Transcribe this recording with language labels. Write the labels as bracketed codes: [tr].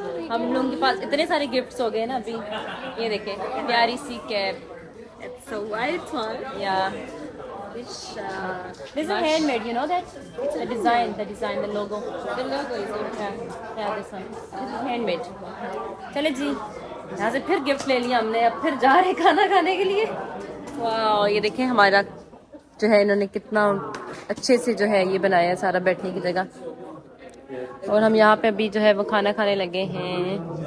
[hi] हम लोगों के पास इतने सारे गिफ्ट्स हो गए ना अभी। ये देखें प्यारी C cap, [en] It's a white one. या this is handmade, you know that the design, the logo. The logo is okay. Yeah, this one. This is handmade. [hi] चले जी यहाँ से फिर गिफ्ट ले लिया हमने, अब फिर जा रहे खाना खाने के लिए। वाह ये देखें हमारा जो है इन्होंने कितना अच्छे से जो है ये बनाया है सारा बैठने की जगह, और हम यहाँ पे अभी जो है वो खाना खाने लगे हैं।